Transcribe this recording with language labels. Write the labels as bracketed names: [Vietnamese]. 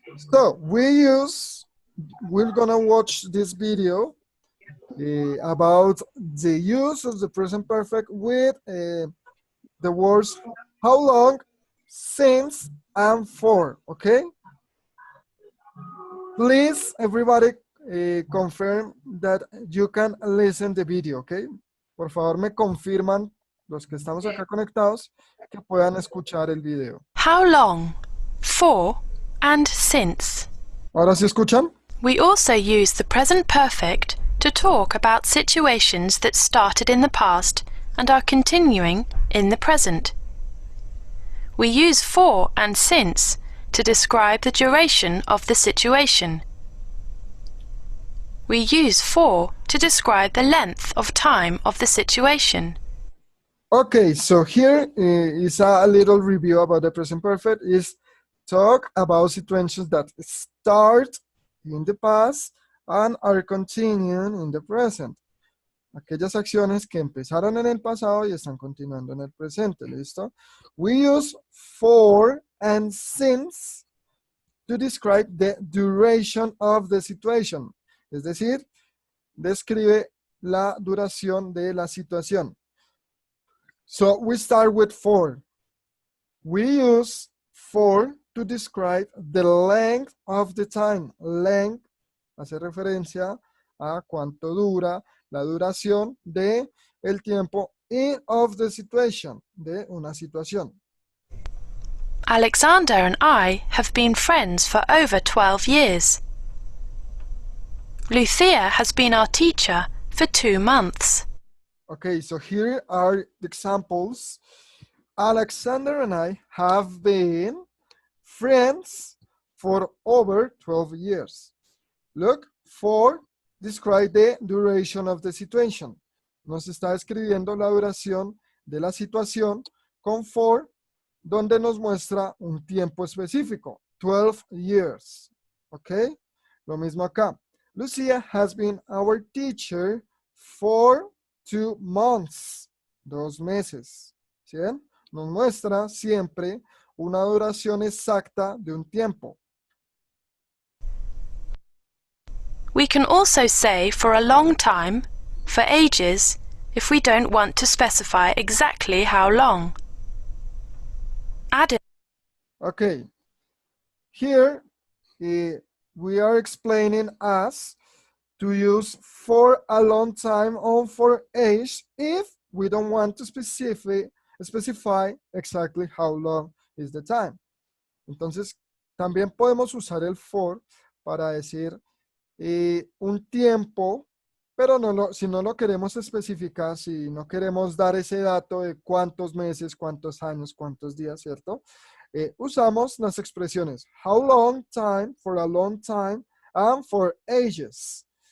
[English] So we're gonna watch this video about the use of the present perfect with the words how long, since, and for, okay? Please, everybody, confirm that you can listen the video, okay? [Spanish] Por favor, me confirman, los que estamos acá conectados, que puedan escuchar el video. [English] How long, for, and since. [Spanish] ¿Ahora sí escuchan? [English] We also use the present perfect to talk about situations that started in the past and are continuing in the present. We use for and since to describe the duration of the situation. We use for to describe the length of time of the situation. Okay, so here is a little review about the present perfect. Is talk about situations that start in the past and are continuing in the present. [Spanish] Aquellas acciones que empezaron en el pasado y están continuando en el presente, ¿listo? [English] We use for and since to describe the duration of the situation. [Spanish] Es decir, describe la duración de la situación. [English] So we start with for. We use for to describe the length of the time. [Spanish] Length hace referencia a cuánto dura, la duración de el tiempo [English] of the situation, [Spanish] de una situación. [English] Alexander and I have been friends for over 12 years. Lucia has been our teacher for 2 months. Okay, so here are the examples. Alexander and I have been friends for over 12 years. Look, for describe the duration of the situation. [Spanish] Nos está describiendo la duración de la situación con for, donde nos muestra un tiempo específico, [English] 12 years. [Spanish] Okay, lo mismo acá. [English] Lucia has been our teacher for 2 months, [Spanish] 2 meses. ¿Sí ven? Nos muestra siempre una duración exacta de un tiempo. [English] We can also say for a long time, for ages, if we don't want to specify exactly how long. Add it. Okay, here we are explaining us to use for a long time or for age if we don't want to specify exactly how long is the time. [Spanish] Entonces, también podemos usar el for para decir un tiempo, pero si no lo queremos especificar, si no queremos dar ese dato de cuántos meses, cuántos años, cuántos días, ¿cierto? Usamos las expresiones [English] how long time, for a long time, and for ages.